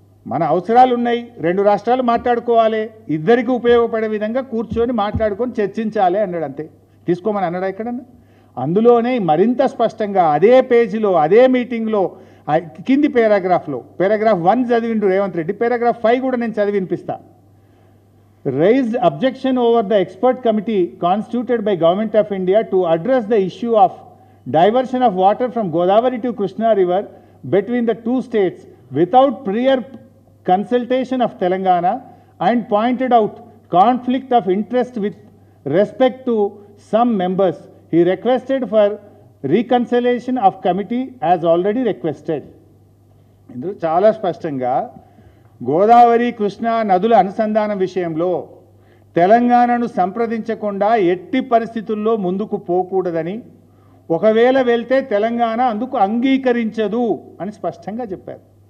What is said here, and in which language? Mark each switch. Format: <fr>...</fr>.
<te>మన అవసరాలు ఉన్నాయి, 2 రాష్ట్రాలు మాట్లాడుకోవాలి, ఇద్దరికి ఉపయోగపడే విధంగా కూర్చొని మాట్లాడుకొని చర్చించాలి అన్నాడు. అంతే, తీసుకోమని అన్నాడు ఎక్కడన్నా. అందులోనే మరింత స్పష్టంగా అదే పేజీలో అదే మీటింగ్లో కింది పారాగ్రాఫ్లో పారాగ్రాఫ్ 1 చదివిండు రేవంత్ రెడ్డి. పారాగ్రాఫ్ 5 కూడా నేను చదివి వినిపిస్తా.</te> <en>Raised objection over the expert committee constituted by Government of India to address the issue of diversion of water from Godavari to Krishna River between the 2 states without prior consultation of Telangana, and pointed out conflict of interest with respect to some members. He requested for reconciliation of committee as already requested.</en> <te>ఇందులో చాలా స్పష్టంగా గోదావరి కృష్ణా నదుల అనుసంధానం విషయంలో తెలంగాణను సంప్రదించకుండా ఎట్టి పరిస్థితుల్లో ముందుకు పోకూడదని, ఒకవేళ వెళ్తే తెలంగాణ అందుకు అంగీకరించదు అని స్పష్టంగా చెప్పారు.</te>